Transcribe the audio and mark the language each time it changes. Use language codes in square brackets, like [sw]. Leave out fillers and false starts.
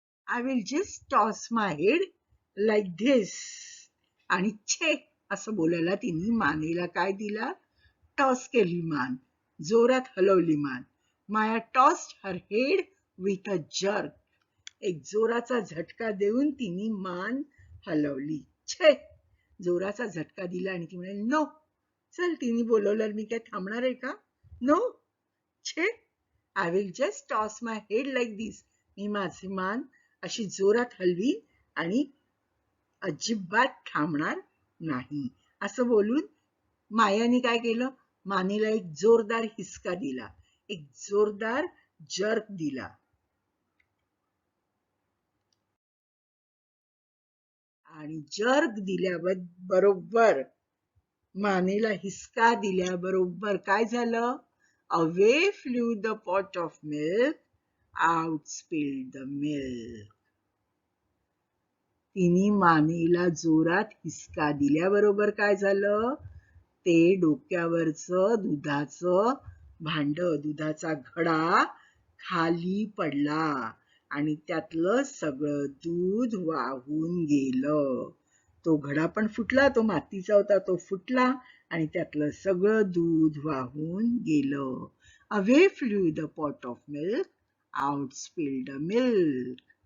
[en] I will just toss my head like this. [mr] आणि छे असं बोलायला तिने मानेला काय दिला? टॉस केली मान, जोरात हलवली मान. माया [en] tossed her head with a jerk. [mr] एक जोराचा झटका देऊन तिने मान हलवली. छे, जोराचा झटका दिला आणि ती म्हणाली, नो. चल, तिने बोलवलं, मी काय थांबणार आहे का? नो. [en] छे, I will just toss my head like this. [mr] मी माझी मान अशी जोरात हलवी आणि अजिबात थांबणार नाही. असं बोलून मायाने काय केलं? मानेला एक जोरदार हिसका दिला, एक जोरदार जर्क दिला. आणि जर्क दिल्याबरोबर, मानेला हिसका दिल्याबरोबर काय झालं? [en] Away flew the pot of milk, out spilled the milk. [mr] तिने मानेला जोरात हिसका दिल्याबरोबर काय झालं? ते डोक्यावरचं दुधाचं भांड, दुधाचा घडा खाली पडला आणि त्यातलं सगळं दूध वाहून गेलं. तो घडा पण फुटला, तो मातीचा होता, तो फुटला आणि त्यातलं सगळं दूध वाहून गेलं. [en] Away flew the pot of milk, out spilled the milk.